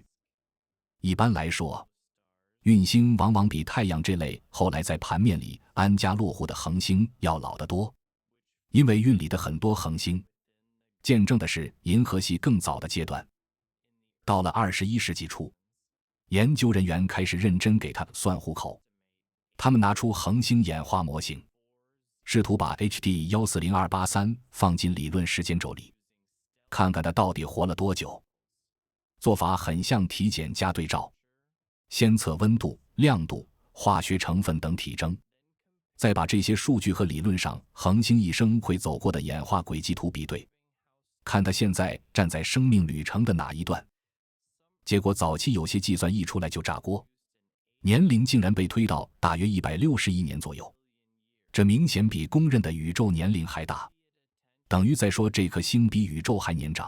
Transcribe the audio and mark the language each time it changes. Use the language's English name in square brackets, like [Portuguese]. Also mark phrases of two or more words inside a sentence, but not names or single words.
[Chinese] 一般來說，運星往往比太陽這類後來在盤面裡安家落戶的恆星要老得多，因為運裡的很多恆星見證的是銀河系更早的階段。到了21世紀初，研究人員開始認真給它算戶口， 他們拿出恆星演化模型，試圖把 HD 140283放進理論时間軸裡，看看它到底活了多久。做法很像体检加对照，先測温度、亮度、化学成分等体征，再把这些数据和理論上恆星一生會走過的演化軌跡圖比對，看它現在站在生命旅程的哪一段。結果早期有些計算一出來就炸鍋，年齡竟然被推到大約160億年左右，這明顯比公認的宇宙年齡還大，等於在說這顆星比宇宙還年長。